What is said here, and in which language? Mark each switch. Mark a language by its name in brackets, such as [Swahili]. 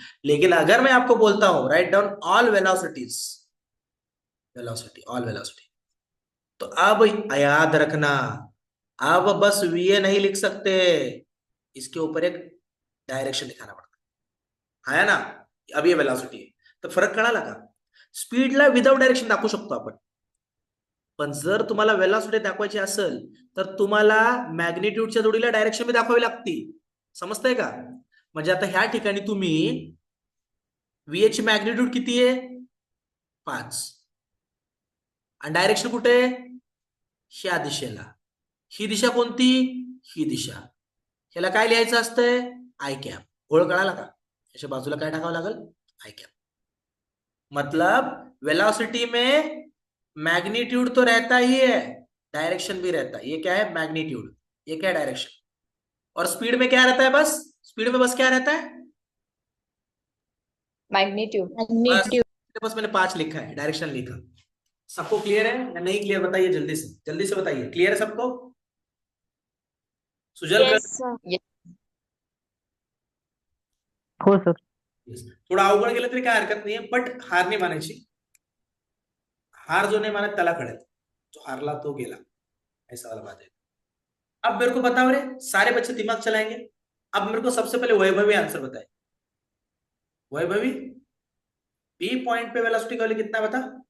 [Hindi] लेकिन अगर मैं आपको बोलता हूं write down all velocities, velocity all velocity, तो अब याद रखना, अब बस वीए नहीं लिख सकते, इसके ऊपर एक डायरेक्शन दिखाना पड़ता है ना? [Marathi] अब ये वेलोसिटी आहे, तर फरक कळाला का? स्पीडला विदाउट डायरेक्शन दाखवू शकतो आपण, पण जर तुम्हाला वेलॉसिटी दाखवायची असेल तर तुम्हाला मॅग्निट्यूडच्या जोडीला डायरेक्शन बी दाखवावी लागते. समजतंय का? म्हणजे आता ह्या ठिकाणी तुम्ही व्हीए ची मॅग्निट्यूड किती आहे? 5. आणि डायरेक्शन कुठे आहे? ह्या दिशेला. ही दिशा कोणती? ही दिशा. ह्याला काय लिहायचं असतंय? I cap. ओळ कळाला का? याच्या बाजूला काय टाकावं लागेल? I cap. [Hindi] मतलब वेलोसिटी में मैग्नीट्यूड तो रहता ही है, डायरेक्शन भी रहता है. ये क्या है? मैग्नीट्यूड. ये क्या है? डायरेक्शन. और स्पीड में क्या रहता है? बस स्पीड में बस क्या रहता है? मैग्नीट्यूड। बस मैग्नीट्यूड। बस मैंने 5 लिखा है, डायरेक्शन लिखा. सबको क्लियर है या नहीं क्लियर? बताइए जल्दी से बताइए. क्लियर है सबको? सुजल कर. [English] Yes, sir. [Marathi] हो सर. [English] Yes. [Marathi] थोडं अवघड गेलं तरी काय हरकत नाहीये, बट हार नाही मानायची. [Hindi] हार जो नहीं माना [Marathi] त्याला कळेल, जो हारला तो गेला, [Hindi] ऐसा वाला बात है. अब मेरे को बताओ रे, सारे बच्चे दिमाग चलाएंगे. अब मेरे को सबसे पहले वैभवी आंसर बताए. वैभवी, बी पॉइंट पे वेलोसिटी का वैल्यू कितना बता?